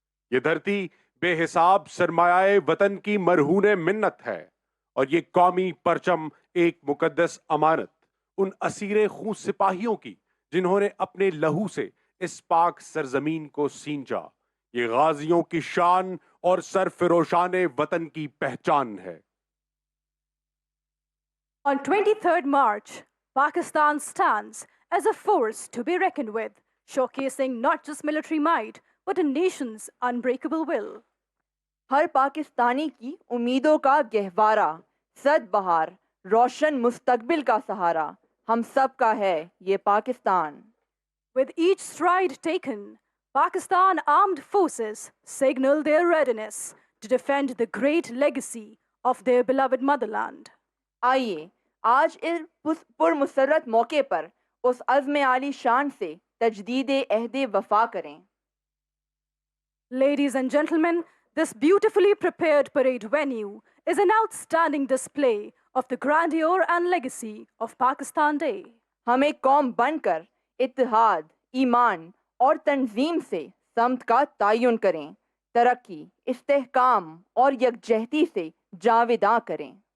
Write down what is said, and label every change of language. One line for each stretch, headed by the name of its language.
Urdu: یہ دھرتی بے حساب سرمایہ وطن کی مرہون منت ہے، اور یہ قومی پرچم ایک مقدس امانت ان اسیر خون سپاہیوں کی جنہوں نے اپنے لہو سے اس پاک سرزمین کو سینچا۔ یہ غازیوں کی شان اور سرفروشان وطن کی پہچان ہے۔
English: On 23rd March, Pakistan stands as a force to be reckoned with, showcasing not just military might, but a nation's unbreakable will.
Urdu: ہر پاکستانی کی امیدوں کا گہوارہ، سد بہار، روشن مستقبل کا سہارا، ہم سب کا ہے یہ Pakistan.
English: With each stride taken, Pakistan armed forces signal their readiness to defend the great legacy of their beloved motherland.
Urdu: آئیے آج اس پرمسرت موقع پر اس عزم عالی شان سے تجدید عہد وفا کریں۔
English: Ladies and gentlemen, this beautifully prepared parade venue is an outstanding display of the grandeur and legacy of Pakistan Day.
Urdu: ہم ایک قوم بن کر اتحاد، ایمان اور تنظیم سے سمت کا تعین کریں، ترقی، استحکام اور یکجہتی سے جاوداں کریں۔